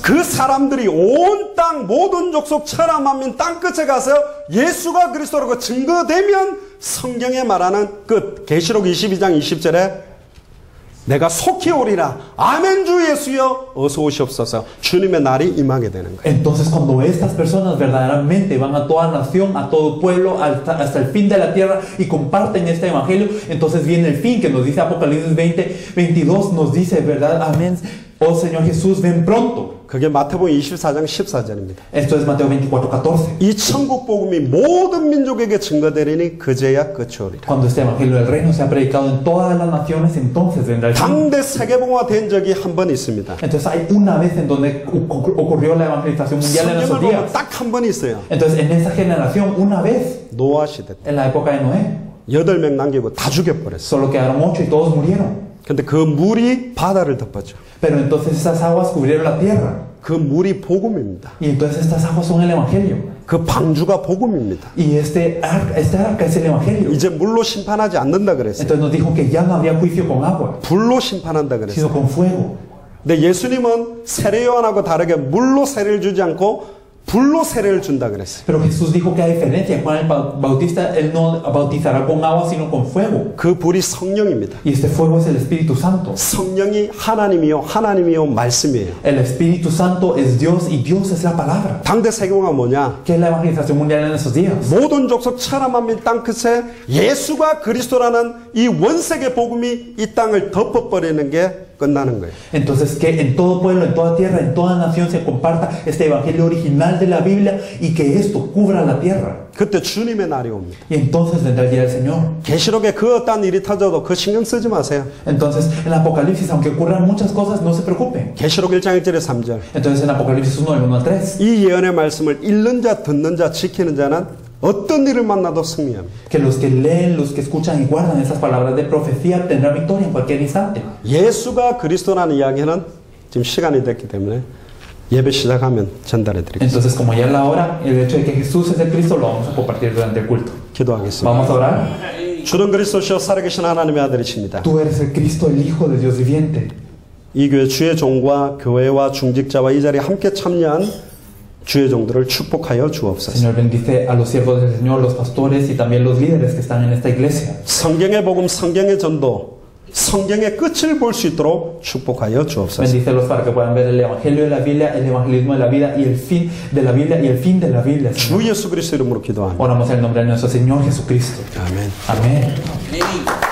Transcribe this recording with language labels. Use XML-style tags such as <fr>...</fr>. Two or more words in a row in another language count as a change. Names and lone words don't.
<ko>그 사람들이 온 땅 모든 족속 천하 만민 땅 끝에 가서 예수가 그리스도라고 증거되면 성경에 말하는 끝 계시록 22장 20절에 내가 속히 오리라. 아멘 주 예수여 어서 오시옵소서. 주님의 날이 임하게 되는 거예요.</ko> <es>Entonces cuando estas personas verdaderamente van a toda nación, a todo pueblo, hasta el fin de la tierra y comparten este evangelio, entonces viene el fin que nos dice Apocalipsis 20:22, nos dice, ¿verdad? Amén. Oh Señor Jesús, ven pronto.</es> <ko>그게 마태복음 24장 14절입니다.</ko> <es>Esto es Mateo 24:14.</es> <ko>이 천국 복음이 모든 민족에게 증거되리니 그제야 끝이 오리라.</ko> <es>Cuando este evangelio del reino sea predicado en todas las naciones, entonces vendrá el fin.</es> <ko>당대 세계복음화 된 적이 한 번 있습니다.</ko> <es>Entonces hay una vez en donde ocurrió la evangelización mundial en esos</es> <ko>성경을</ko> <es>días.</es> <ko>보면 딱 한 번 있어요.</ko> <es>Entonces en esa generación, una vez,</es> <ko>노아 시대 때</ko> <es>en la época de Noé,</es> <ko>8명 남기고 다 죽여버렸어요.</ko> <es>solo quedaron 8 y todos murieron.</es> <ko>근데 그 물이 바다를 덮었죠.</ko> <es>Pero entonces esas aguas cubrieron la tierra.</es> <ko>그 물이 복음입니다.</ko> <es>Y entonces estas aguas son el evangelio.</es> <ko>그 방주가 복음입니다.</ko> <es>Y este arca es el evangelio.</es> <ko>이제 물로 심판하지 않는다 그랬어요.</ko> <es>Entonces nos dijo que ya no habría juicio con agua,</es> <ko>불로 심판한다 그랬어요.</ko> <es>sino con fuego.</es> <ko>근데 예수님은 세례 요한하고 다르게 물로 세례를 주지 않고 불로 세례를 준다 그랬어요.</ko> <es>Pero Jesús dijo que a diferencia de Juan el Bautista, él no bautizará con agua, sino con fuego.</es> <ko>그 불이 성령입니다.</ko> <es>Y este fuego es el Espíritu Santo.</es> <ko>성령이 하나님이요 하나님이요 말씀이에요.</ko> <es>El Espíritu Santo es Dios y Dios es la palabra.</es> <ko>당대 세계화가 뭐냐?</ko> <es>¿Qué es la evangelización mundial en esos días?</es> <ko>모든 족속 천하 만민 땅 끝에 예수가 그리스도라는 이 원세계 복음이 이 땅을 덮어버리는 게 끝나는 거예요.</ko> <es>Entonces que en todo pueblo, en toda tierra, en toda nación se comparta este evangelio original de la Biblia y que esto cubra la tierra.</es> <ko>그때 주님의 날이 옵니다.</ko> <es>Y entonces vendrá el día del Señor.</es> <ko>계시록에 그 어떤 일이 터져도 그 신경 쓰지 마세요.</ko> <es>Entonces en Apocalipsis, aunque ocurran muchas cosas, no se preocupen.</es> <ko>계시록 1장 1절에 3절.</ko> <es>Entonces en Apocalipsis 1, del 1 al 3,</es> <ko>이 예언의 말씀을 읽는 자, 듣는 자, 지키는 자는 어떤 일을 만나도 승리합니다.</ko> <es>que los que leen, los que escuchan y guardan esas palabras de profecía tendrán victoria en cualquier instante.</es> <ko>예수가 그리스도라는 이야기는 지금 시간이 됐기 때문에 예배 시작하면 전달해 드리겠습니다.</ko> <es>Entonces como ya es la hora, el hecho de que Jesús es el Cristo lo vamos a compartir durante el culto.</es> <ko>기도하겠습니다.</ko> <es>Vamos a orar.</es> <ko>주는 그리스도시여 살아계신 하나님의 아들이십니다.</ko> <es>Tú eres el Cristo, el Hijo de Dios viviente.</es> <ko>이 교회 주의 종과 교회와 중직자와 이 자리에 함께 참여한 주의 종들을 축복하여 주옵소서.</ko> <es>Señor, bendice a los siervos del Señor, los pastores y también los líderes que están en esta iglesia.</es> <ko>성경의 복음, 성경의 전도, 성경의 끝을 볼 수 있도록 축복하여 주옵소서.</ko> <es>Bendícelos para que puedan ver el evangelio de la Biblia, el evangelismo de la vida y el fin de la Biblia y el fin de la Biblia.</es> <ko>주 예수 그리스도 이름으로 기도합니다.</ko> <es>Oramos en el nombre de nuestro Señor Jesucristo.</es> <ko>아멘.</ko> <es>Amén.</es>